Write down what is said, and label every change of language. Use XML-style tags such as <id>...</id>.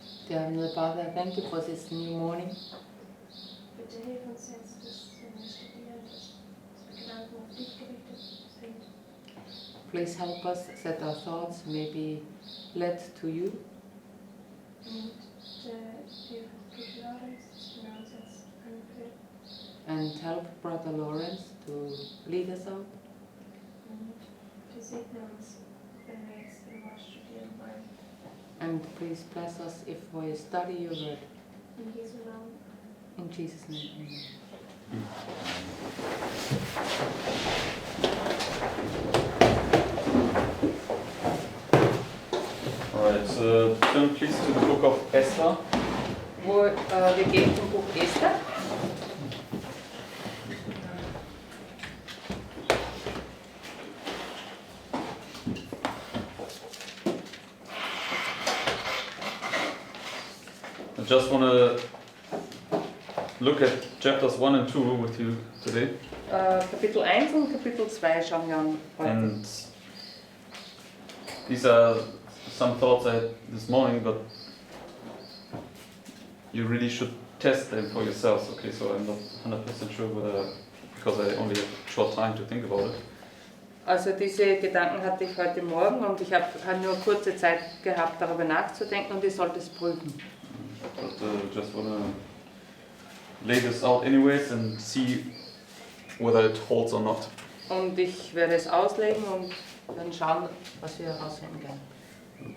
<en>thank you for this new morning.</en> <de>Bitte hilf uns jetzt, dass wir studieren, dass wir Gedanken auf dich gerichtet sind.</de> <en>Please help us that our thoughts may be led to you.</en> <de>Und hilf Lorenz, dass wir uns jetzt anführen.</de> <en>And help Brother Lawrence to lead us out.</en> <de>Und segne uns, wenn wir jetzt immer studieren wollen.</de> <en>And please bless us if we study your word.</en> <de>In Jesu Namen.</de> <en>In Jesus' name, amen. Alright, turn please to the book of Esther.</en> <de>Wir gehen zum Buch Esther.</de> <en>I just want to look at chapters 1 and 2 with you today.</en> <de>Kapitel 1 und Kapitel 2 schauen wir an heute.</de> <en>And these are some thoughts I had this morning, but you really should test them for yourselves. Okay, so I'm not 100% sure whether, because I only have short time to think about it.</en> <de>Also diese Gedanken hatte ich heute Morgen und ich habe nur kurze Zeit gehabt, darüber nachzudenken und ich sollte es prüfen.</de> <en>But just want to lay this out anyways and see whether it holds or not.</en> <de>Und ich werde es auslegen und dann schauen, was wir herausfinden können.</de>